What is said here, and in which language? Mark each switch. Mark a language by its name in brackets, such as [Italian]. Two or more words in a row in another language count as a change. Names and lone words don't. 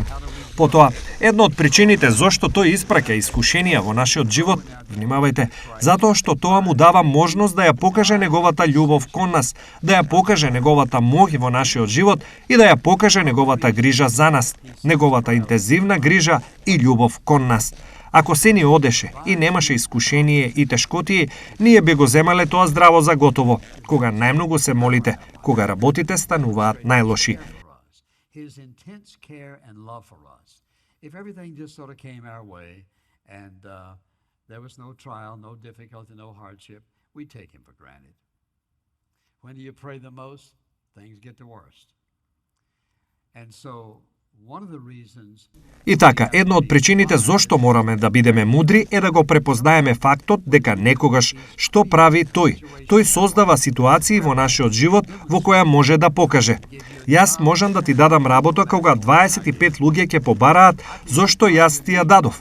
[Macedonian] Потоа, една од причините зошто тој испраќа искушенија во нашиот живот, внимавајте, затоа што тоа му дава можност да ја покаже неговата љубов кон нас, да ја покаже неговата моќ во нашиот живот и да ја покаже неговата грижа за нас, неговата интензивна грижа и љубов кон нас. Ако се ни одеше и немаше искушение и тешкотии, ние би го земале тоа здраво за готово, кога најмногу се молите, кога работите стануваат најлоши. [English] His intense care and love for us. If everything just sort of came our way and there was no trial, no difficulty, no hardship, we take him for granted. When do you pray the most? Things get the worst. And so one of the reasons. [Macedonian] И така, една од причините зошто мораме да бидеме мудри е да го препознаеме фактот дека некогаш што прави тој. Тој создава ситуации во нашиот живот во која може да покаже. Јас можам да ти дадам работа кога 25 луѓе ќе побараат зошто јас ти ја дадов.